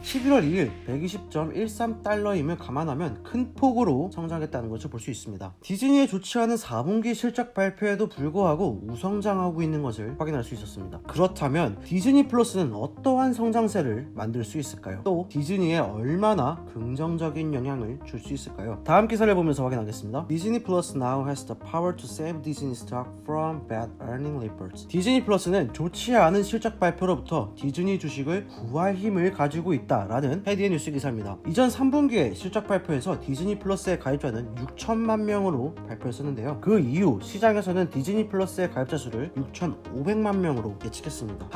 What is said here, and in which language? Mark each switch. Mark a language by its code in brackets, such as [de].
[ko] 11월 2일 120.13달러임을 감안하면 큰 폭으로 성장했다는 것을 볼 수 있습니다. 디즈니의 좋지 않은 4분기 실적 발표에도 불구하고 우성장하고 있는 것을 확인할 수 있었습니다. 그렇다면 디즈니 플러스는 어떠한 성장세를 만들 수 있을까요? 또 디즈니에 얼마나 긍정적인 영향을 줄 수 있을까요? 다음 기사를 보면서 확인하겠습니다. [en] Disney Plus now has the power to save Disney stock from bad earning reports. [ko] 디즈니 플러스는 좋지 않은 실적 발표로부터 디즈니 주식을 구할 힘을 가지고 있다라는 헤드의 뉴스 기사입니다. 이전 3분기의 실적 발표에서 디즈니 플러스의 가입자는 6천만 명으로 발표했었는데요. 그 이후 시장에서는 디즈니 플러스의 가입자 수를 6,500만 명으로 예측했습니다.